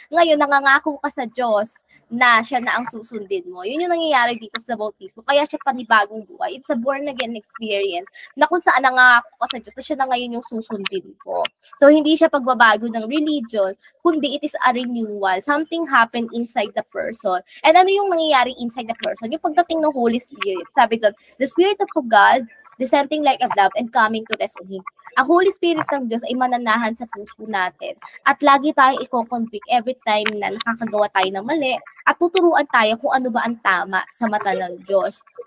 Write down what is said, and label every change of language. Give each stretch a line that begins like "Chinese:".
Filipino: Ngayon, nangangako ka sa Diyos na siya na ang susundin mo. Yun yung nangyayari dito sa bautismo. Kaya siya panibagong buhay.
English: It's a born-again experience
Filipino: na kung saan nangangako ka sa Diyos na siya na ngayon yung susundin mo. So, hindi siya pagbabago ng religion, kundi
English: it is a renewal. Something happened inside the person. And
Filipino: ano yung nangyayari
English: inside the person?
Filipino: Yung pagdating ng
English: Holy Spirit.
Filipino: Sabi doon,
English: the Spirit of God descending like a dove and coming to rest on Him.
Filipino: Ang Holy Spirit ng Diyos ay mananahan sa puso natin at lagi tayo i-convict every time na nakakagawa tayo ng mali at tuturuan tayo kung ano ba ang tama sa mata ng Diyos.